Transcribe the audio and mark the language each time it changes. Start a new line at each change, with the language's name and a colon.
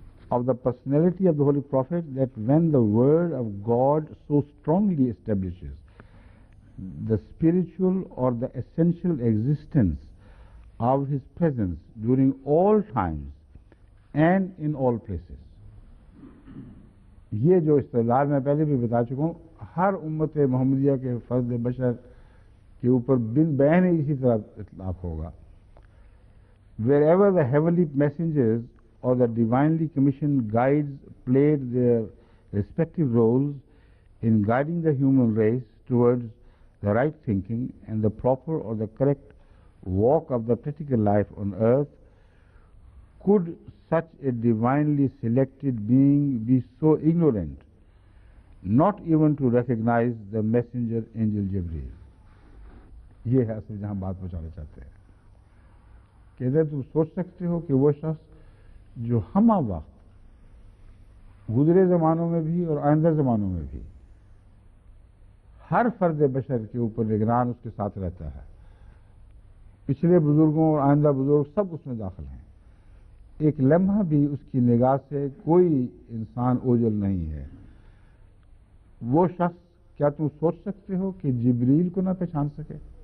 English: Of the personality of the Holy Prophet, that when the word of God so strongly establishes the spiritual or the essential existence of his presence during all times and in all places.
Urdu: یہ جو استدلال میں پہلے بھی بتا چکا ہوں، ہر امت محمدیہ کے فرد بشر کے اوپر بن بین اسی طرح اطلاق ہوگا۔
English: Wherever the heavenly messengers or the divinely commissioned guides played their respective roles in guiding the human race towards the right thinking and the proper or the correct walk of the practical life on earth, could such a divinely selected being be so ignorant, not even to recognize the messenger angel Jibreel?
Urdu: یہ ہے اصل جہاں بات پہنچانا چاہتے ہیں کہ ادھر تم سوچ سکتے ہو کہ وہ شخص جو ہمہ وقت گزرے زمانوں میں بھی اور آئندہ زمانوں میں بھی ہر فرد بشر کے اوپر نگران اس کے ساتھ رہتا ہے، پچھلے بزرگوں اور آئندہ بزرگ سب اس میں داخل ہیں، ایک لمحہ بھی اس کی نگاہ سے کوئی انسان اوجھل نہیں ہے، وہ شخص کیا تم سوچ سکتے ہو کہ جبریل کو نہ پہچان سکے؟